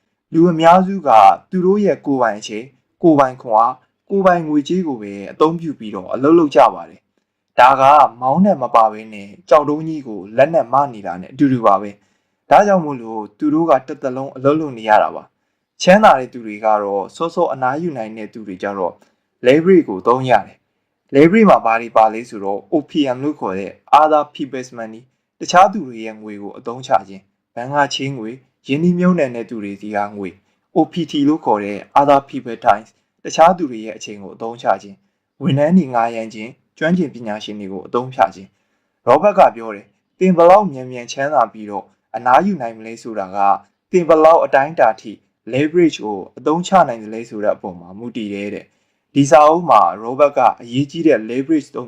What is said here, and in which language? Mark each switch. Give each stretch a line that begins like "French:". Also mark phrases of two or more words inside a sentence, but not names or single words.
Burmese: လူအများစုကသူတို့ရဲ့ကိုယ်ပိုင်အခြေကိုယ်ပိုင်ခွန်အားကိုယ်ပိုင်ငွေကြေးကိုပဲအသုံးပြုပြီးတော့အလုပ်လုပ်ကြပါတယ်ဒါကမောင်းနဲ့မပါဘဲနဲ့ကြောက်တုံးကြီးကိုလက်နဲ့မနေတာနဲ့အတူတူပါပဲဒါကြောင့်မို့လို့သူတို့ကတစ်သက်လုံးအလုပ်လုပ်နေရတာပါချမ်းသာတဲ့သူတွေကတော့စောစောအနားယူ နိုင်တဲ့သူတွေကြတော့ leverage ကိုသုံးရတယ် leverage မှာဘာတွေပါလဲဆိုတော့ OPM လို့ခေါ်တဲ့
English: other people's money
Burmese: တခြားသူတွေရဲ့ငွေကိုအသုံးချခြင်းဘဏ်ကချေးငွေရင်းနှီးမြှုပ်နှံတဲ့သူတွေစီကငွေ OPT လို့ခေါ်တဲ့
English: other people times
Burmese: တခြားသူ တွေရဲ့အချိန်ကိုအသုံးချခြင်းဝန်ထမ်းတွေငှားရမ်းခြင်းကျွမ်းကျင်ပညာရှင်တွေကိုအသုံးချခြင်းရောဘတ်ကပြောတယ်တင်ဘလောက်မြန်မြန်ချမ်းသာပြီးတော့အနားယူနိုင်မလဲဆိုတာက တင်ဘလောက်အတိုင်းအတာထိ leverage ကိုအသုံးချနိုင်တယ်လဲဆိုတဲ့အပေါ်မှာမူတည်တဲ့ဒီစာအုပ်မှာ Robert ကအရေးကြီးတဲ့ leverage ၃